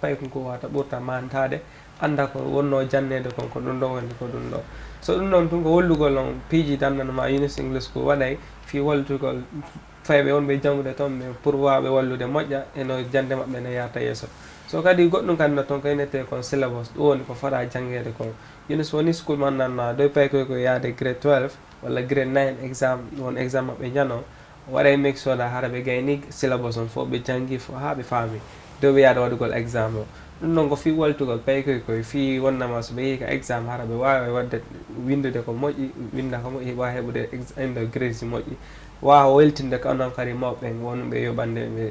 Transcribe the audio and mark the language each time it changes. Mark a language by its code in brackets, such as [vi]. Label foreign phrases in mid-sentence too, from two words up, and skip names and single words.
[ff] pay ko wata ɓurta mantade anda ko wonno jannede kon ko ɗum ɗo woni ko ɗum ɗo so ɗum ɗon tun ko wollugol on piiji dannanoma Yunus English School waɗay fi walltugol fayɓe wonɓe jangude toon ɓe pour waɓe wallude moƴƴa eno jande maɓɓe ne yarta yeeso so kadi goɗɗum kadi no toon ko inete kon syllabus ɗum woni ko fota janggede kon Yunus woni school man nanna doy pay koy ko yaade grade 12 walla [en] grade 9 exam [ff] won exam maɓɓe jano waɗa [en] make sure that [ff] haɗa ɓe gayni syllabus on fof ɓe jangi fo ha ɓe faami dow ɓe yaada waɗugol exam o ɗum noon ko fi waltugol paykoy koye fi wonnama so ɓe yehi ka exam haɗa ɓe wawi wadde windude ko moƴƴi winda ko moƴƴi wawa heɓude inde grade moƴƴi wawa weltinde ko onon kadi mawɓe wonɓe yoɓande ɓe